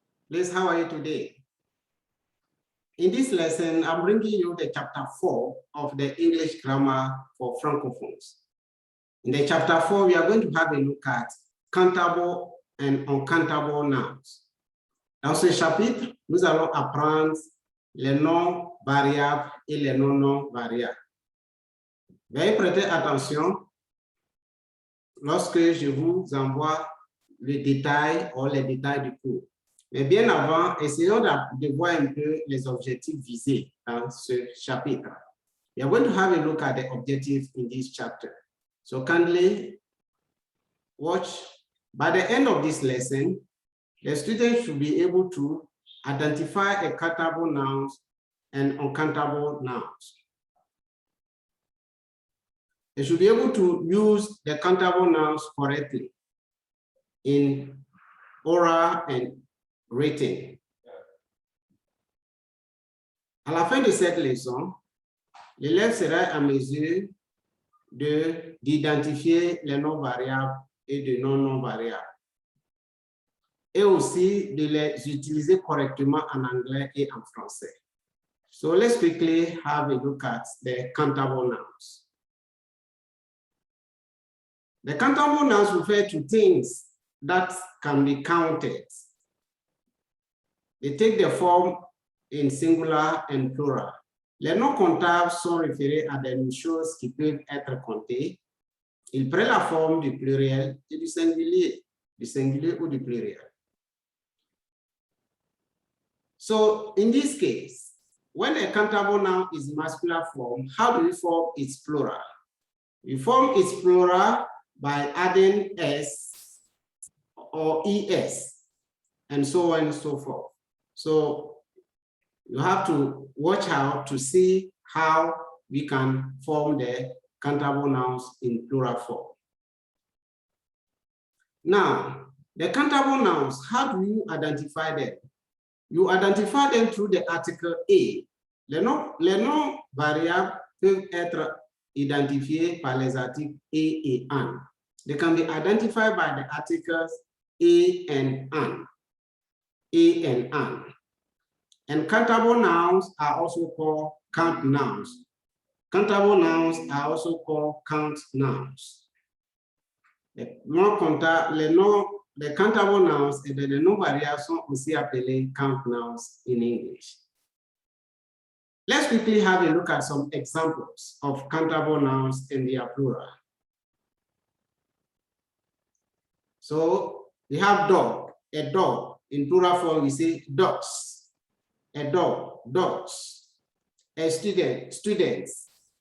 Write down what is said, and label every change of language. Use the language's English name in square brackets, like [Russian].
[English] Please, how are you today? In this lesson, I'm bringing you the chapter 4 of the English grammar for Francophones. In the chapter 4, we are going to have a look at countable and uncountable nouns. [French] Dans ce chapitre, nous allons apprendre les noms variables et les non variables. Veuillez prêter attention lorsque je vous envoie le détail ou les détails du cours. Mais bien avant, essayons de voir un peu les objectifs visés dans ce chapitre. [English] We are going to have a look at the objectives in this chapter. So kindly watch. By the end of this lesson, the students should be able to identify the countable nouns and uncountable nouns. They should be able to use the countable nouns correctly in oral and written. [French] À la fin de cette leçon, l'élève sera en mesure d'identifier les noms variables et de non variables, et aussi de les utiliser correctement en anglais et en français. [English] So let's quickly have a look at the countable nouns. The countable nouns refer to things that can be counted. They take the form in singular and plural. [French] Les noms comptables sont référés à des choses qui peuvent être comptées. Ils prennent la forme du pluriel et du singulier ou du pluriel. [English] So in this case, when a countable noun is masculine form, how do we form its plural? We form its plural by adding s or es, and so on and so forth. So you have to watch out to see how we can form the countable nouns in plural form. Now, the countable nouns, how do you identify them? You identify them through the article a. [French] Les noms variables peuvent être identifiés par les articles a et an. [English] They can be identified by the articles a and an. A and an. And countable nouns are also called count nouns. Countable nouns are also called count nouns. [French] Les countable nouns et les noms variables sont aussi appelés [English] count nouns in English. Let's quickly have a look at some examples of countable nouns and their plural. So we have dog, a dog. In plural form, we say dogs. A dog, dogs. A student, students.